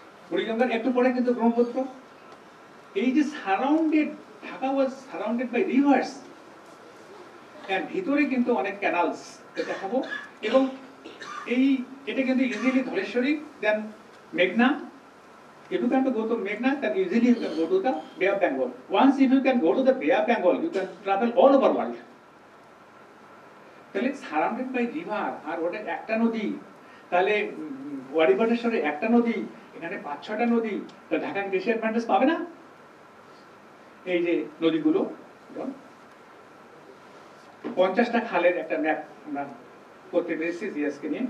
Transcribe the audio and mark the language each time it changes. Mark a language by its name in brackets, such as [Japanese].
[Bangla] বুড়িগঙ্গার একটু পরে কিন্তু ব্রহ্মপুত্র। এই যে surrounded, [English] Dhaka was surrounded by rivers, [Bangla] এর ভিতরে কিন্তু অনেক ক্যানালস দেখাবো। এবং এই এটা কিন্তু ইজিলি ধলেশ্বরী, দেন মেঘনা। [English] If you can go to Meghna, then easily you can go to the Bay of Bengal. Once if you can go to the Bay of Bengal, you can travel all over world. [Bangla] তাহলে [English] surrounded by river, [Bangla] আর ওটা একটা নদী, তাহলে ওয়ারিবাটেশ্বরে একটা নদী, এখানে 5-6টা নদী, তো ঢাকা বেশি অ্যাডভান্টেজ পাবে না? এই যে নদীগুলো, 50টা খালের একটা ম্যাপ আমরা করতে পেরেছি জিএসকে নিয়ে।